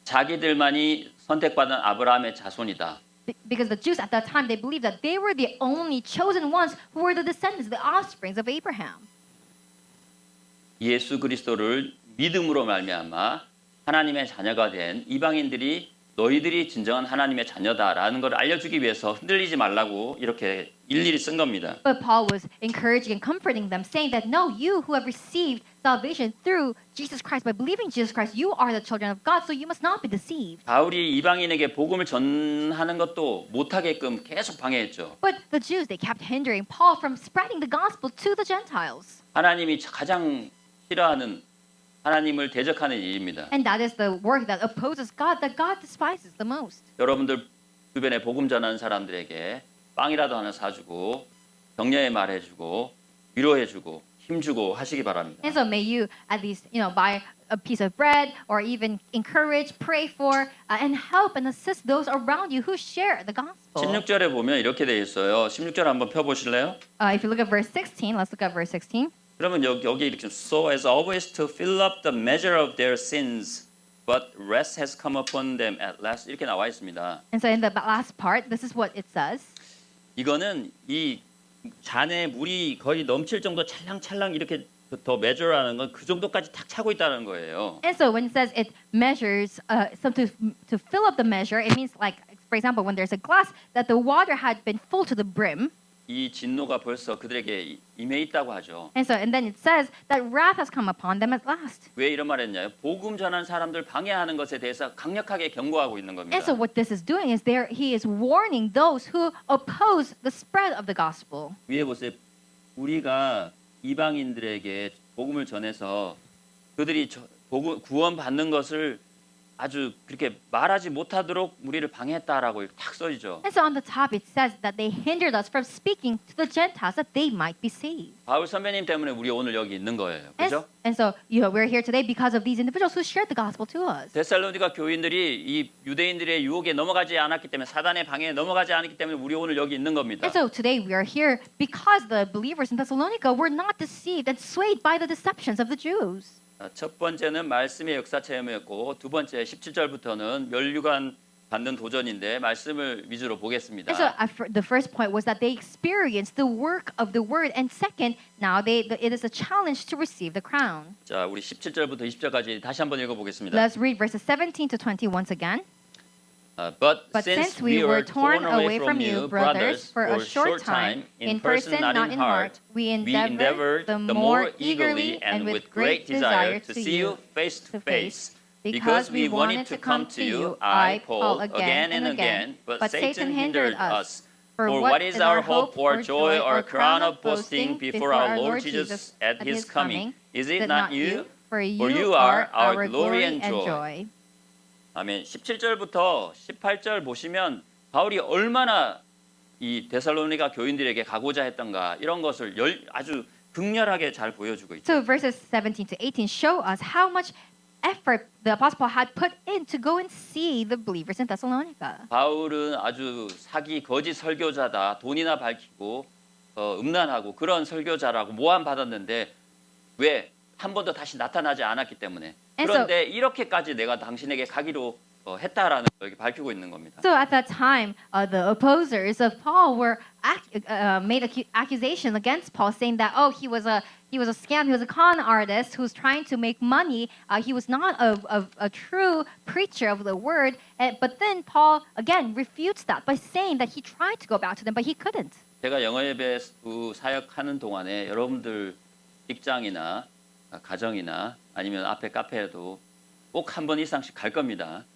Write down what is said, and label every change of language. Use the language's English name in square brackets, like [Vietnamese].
[Korean] 자기들만이 선택받은 아브라함의 자손이다. [English] Because the Jews at that time they believed that they were the only chosen ones who were the descendants, the offsprings of Abraham. [Korean] 예수 그리스도를 믿음으로 말미암아 하나님의 자녀가 된 이방인들이 너희들이 진정한 하나님의 자녀다라는 걸 알려주기 위해서 흔들리지 말라고 이렇게 일일이 쓴 겁니다. [English] But Paul was encouraging and comforting them, saying that no, you who have received salvation through Jesus Christ, by believing Jesus Christ, you are the children of God, so you must not be deceived. [Korean] 바울이 이방인에게 복음을 전하는 것도 못하게끔 계속 방해했죠. [English] But the Jews, they kept hindering Paul from spreading the gospel to the Gentiles. [Korean] 하나님이 가장 싫어하는 하나님을 대적하는 일입니다. [English] And that is the work that opposes God, that God despises the most. [Korean] 여러분들 주변에 복음 전하는 사람들에게 빵이라도 하나 사주고 격려의 말해주고 위로해주고 힘주고 하시기 바랍니다. [English] And so may you at least, buy a piece of bread or even encourage, pray for, and help and assist those around you who share the gospel. [Korean] 16절에 보면 이렇게 되어 있어요. 16절 한번 펴보실래요? [English] If you look at verse 16, let's look at verse 16. [Korean] 그러면 여기 이렇게 [English] so as always to fill up the measure of their sins, but rest has come upon them at last [Korean] 이렇게 나와 있습니다. [English] And so in the last part, this is what it says. [Korean] 이거는 이 잔에 물이 거의 넘칠 정도 찰랑찰랑 이렇게 더 measure하는 건 그 정도까지 탁 차고 있다는 거예요. [English] And so when it says it measures, to fill up the measure, it means like, for example, when there's a glass that the water had been full to the brim. [Korean] 이 진노가 벌써 그들에게 임해 있다고 하죠. [English] And then it says that wrath has come upon them at last. [Korean] 왜 이런 말 했냐요? 복음 전하는 사람들 방해하는 것에 대해서 강력하게 경고하고 있는 겁니다. [English] And so what this is doing is he is warning those who oppose the spread of the gospel. [Korean] 위에 보세요. 우리가 이방인들에게 복음을 전해서 그들이 구원 받는 것을 아주 그렇게 말하지 못하도록 우리를 방해했다라고 탁 써있죠. [English] And so on the top it says that they hindered us from speaking to the Gentiles that they might be saved. [Korean] 바울 선배님 때문에 우리 오늘 여기 있는 거예요. 그렇죠? [English] And so we're here today because of these individuals who shared the gospel to us. [Korean] 데살로니가 교인들이 이 유대인들의 유혹에 넘어가지 않았기 때문에 사단의 방해에 넘어가지 않았기 때문에 우리 오늘 여기 있는 겁니다. [English] And so today we are here because the believers in Thessalonica were not deceived and swayed by the deceptions of the Jews. [Korean] 첫 번째는 말씀의 역사 체험이었고 두 번째 17절부터는 면류관 받는 도전인데 말씀을 위주로 보겠습니다. [English] And so the first point was that they experienced the work of the word, and second, now it is a challenge to receive the crown. [Korean] 자, 우리 17절부터 20절까지 다시 한번 읽어보겠습니다. [English] Let's read verses 17 to 20 once again. But since we were torn away from you, brothers, for a short time, in person, not in heart, we endeavor the more eagerly and with great desire to see you face to face. Because we wanted to come to you, I, Paul, again and again, but Satan hindered us. For what is our hope or joy or crown of boasting before our Lord Jesus at his coming? Is it not you? For you are our glory and joy. [Korean] 아멘. 17절부터 18절 보시면 바울이 얼마나 이 데살로니가 교인들에게 가고자 했던가 이런 것을 아주 극렬하게 잘 보여주고 있죠. [English] So verses 17 to 18 show us how much effort the apostle Paul had put in to go and see the believers in Thessalonica. [Korean] 바울은 아주 사기 거짓 설교자다. 돈이나 밝히고 음란하고 그런 설교자라고 모함 받았는데 왜 한 번도 다시 나타나지 않았기 때문에. 그런데 이렇게까지 내가 당신에게 가기로 했다라는 걸 밝히고 있는 겁니다. [English] So at that time, the opposers of Paul were made accusation against Paul, saying that he was a scam, he was a con artist who's trying to make money. He was not a true preacher of the word. But then Paul again refutes that by saying that he tried to go back to them, but he couldn't. [Korean] 제가 영어 예배 사역하는 동안에 여러분들 직장이나 가정이나 아니면 앞에 카페에도 꼭 한 번 이상씩 갈 겁니다.